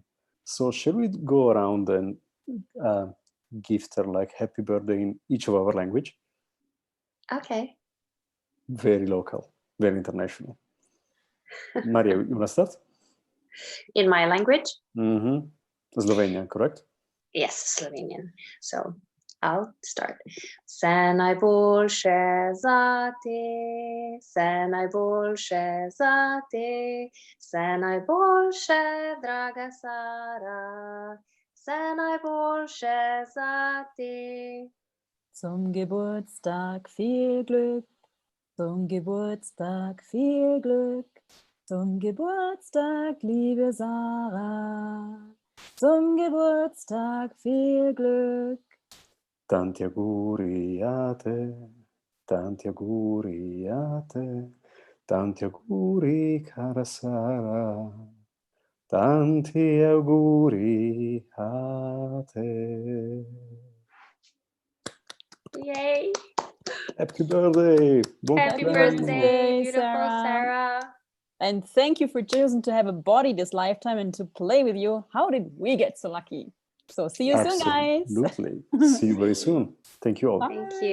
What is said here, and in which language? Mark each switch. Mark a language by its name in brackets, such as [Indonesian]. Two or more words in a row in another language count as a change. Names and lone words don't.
[English] So shall we go around and gift her like happy birthday in each of our language? Okay. Very local, very international. Maria, you want to start? In my language? Mm-hmm. Slovenian, correct? Yes, Slovenian. So I'll start. [Slovenian] Vse najboljše zate, vse najboljše zate, vse najboljše, draga Sara, vse najboljše zate. [German] Zum Geburtstag viel Glück, zum Geburtstag viel Glück, zum Geburtstag, liebe Sarah, zum Geburtstag viel Glück. [Italian] Tanti auguri a te, tanti auguri a te, tanti auguri cara Sara, tanti auguri a te. [English] Yay! Happy birthday! Bon Happy [Italian] compleanno. [English] birthday, beautiful Sarah. Sarah. And thank you for choosing to have a body this lifetime and to play with you. How did we get so lucky? So see you soon, guys. Absolutely. See you very soon. Thank you all.